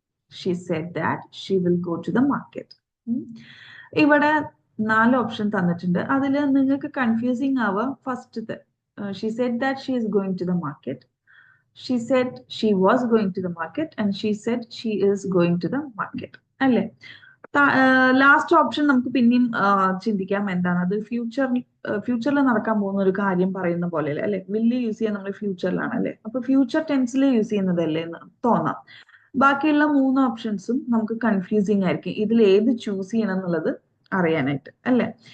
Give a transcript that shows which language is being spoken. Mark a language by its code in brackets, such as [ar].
[en] She said that she will go to the market. [ml] ഇവിടെ 4 option തന്നിട്ടുണ്ട്. അതിൽ നിങ്ങൾക്ക് കൺഫ്യൂസിങ് ആവാം ഫസ്റ്റത്തെ. [en] She said that she is going to the market. She said she was going to the market and she said she is going to the market അല്ലേ? [ml] Last option നമുക്ക് പിന്നെയും ചിന്തിക്കാം. എന്താണ് അത്? ഫ്യൂച്ചറിൽ നടക്കാൻ പോകുന്ന ഒരു കാര്യം പറയുന്ന പോലെ അല്ലെ? വില്ല് യൂസ് ചെയ്യാൻ നമ്മൾ ഫ്യൂച്ചറിലാണ് അല്ലെ? അപ്പൊ ഫ്യൂച്ചർ ടെൻസിൽ യൂസ് ചെയ്യുന്നതല്ലേ എന്ന് തോന്നാം. ബാക്കിയുള്ള 3 ഓപ്ഷൻസും നമുക്ക് കൺഫ്യൂസിങ് ആയിരിക്കും. ഇതിൽ ഏത് ചൂസ് ചെയ്യണം എന്നുള്ളത് അറിയാനായിട്ട് അല്ലെ?